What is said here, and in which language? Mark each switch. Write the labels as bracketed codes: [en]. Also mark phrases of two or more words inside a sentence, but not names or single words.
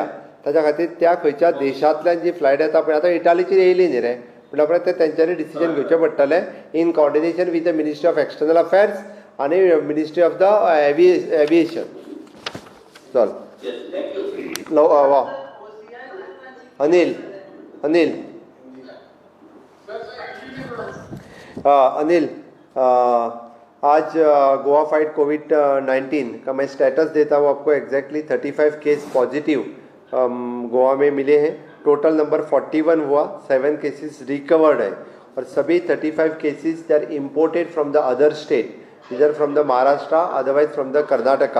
[kok] ताच्या खातीर त्या खंयच्या देशांतल्यान जी फ्लायट येता पळय, आतां इटालीची येयली न्ही रे, म्हणल्या ते तेंच्यांनी डिसिजन घेवचें पडटलें [en] in coordination with the ministry of external affairs [kok] आनी [en] ministry of the aviation. [hi] चल वा अनिल अनिल अनिल आज गोवा फाइट कोविड-19 का मैं स्टेटस देता हूँ आपको. एग्जैक्टली 35 [en] case positive [hi] गोवा में मिले हैं. [en] total number [hi] 41 हुआ. [en] 7 cases recovered [hi] है और सभी [en] 35 cases they are imported from the other state, idhar from the Maharashtra, otherwise from the Karnataka.